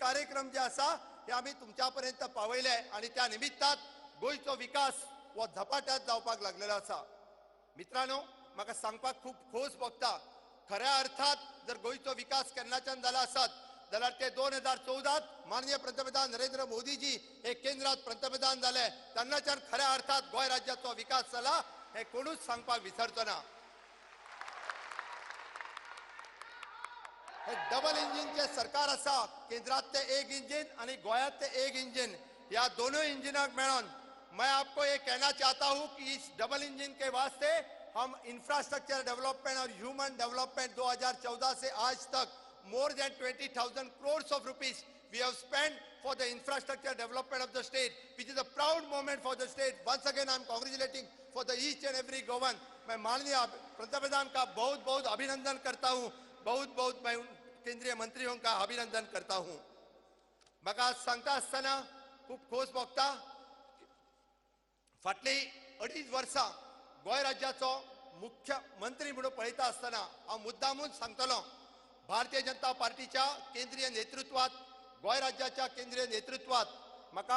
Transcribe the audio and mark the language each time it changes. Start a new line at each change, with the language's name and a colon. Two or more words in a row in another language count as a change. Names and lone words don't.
Konkani: कार्यक्रम जे आसा हे आम्ही तुमच्यापर्यंत पावयले आणि त्या निमित्तात गोयचो विकास व झपाट्यात जावपाक लागलेलो आसा मित्रांनो म्हाका सांगपाक खूप खोस भोगता खऱ्या अर्थात जर गोयचो विकास केन्नाच्यान जाला आसत जाल्यार ते 2014 माननीय पंतप्रधान नरेंद्र मोदीजी हे केंद्रात पंतप्रधान झाले तेन्नाच्यान खऱ्या अर्थात गोंय राज्याचो विकास जाला हे कोणूच सांगपाक विसरचो ना हे डबल इंजिनचे सरकार आसा केंद्रात ते एक इंजिन आणि गोंयात ते एक इंजिन या दोनों इंजिनाक मेळोन
Hindi: मैं आपको ये कहना चाहता हूं कि इस डबल इंजिन के वास्ते हम इंफ्रास्ट्रक्चर डेवलपमेंट और ह्यूमन डेवलपमेंट 2014 से आज तक
English: more than 20,000 crores of rupees we have spent for the infrastructure development of the state, which is a proud moment for the state. Once again, I am congratulating for the each and every government.
Hindi: मैं माननीय पंतप्रधान का बहुत बहुत अभिनंदन करता हूँ बहुत बहुत मैं केंद्रीय मंत्रियों का अभिनंदन करता हूँ
Konkani: म्हाका सांगता आसतना खूब खोस भोगता फाटली 2.5 वर्सां गोंय राज्याचो मुख्यमंत्री म्हणून पळयता आसतना हांव मुद्दामून सांगतलो भारतीय जनता पार्टीच्या केंद्रीय नेतृत्वात गोंय राज्याच्या केंद्रीय नेतृत्वात म्हाका